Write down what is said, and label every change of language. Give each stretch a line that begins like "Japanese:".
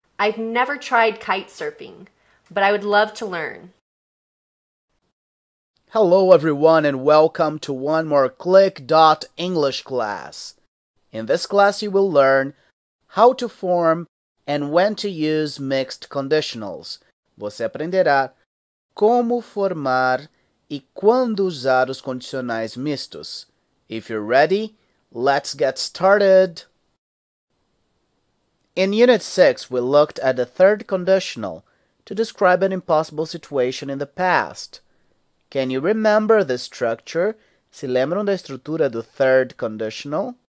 English: I've never tried kite surfing, but I would love to learn. Hello everyone and welcome to one more Click.English class. In this class you will learn how to form and when to use mixed conditionals.
Portuguese: Você aprenderá como formar e quando usar os condicionais mistos.
English: If you're ready, let's get started. In Unit 6, we looked at the third conditional to describe an impossible situation in the past. Can you remember the structure?
Portuguese: Se lembram da estrutura do third conditional?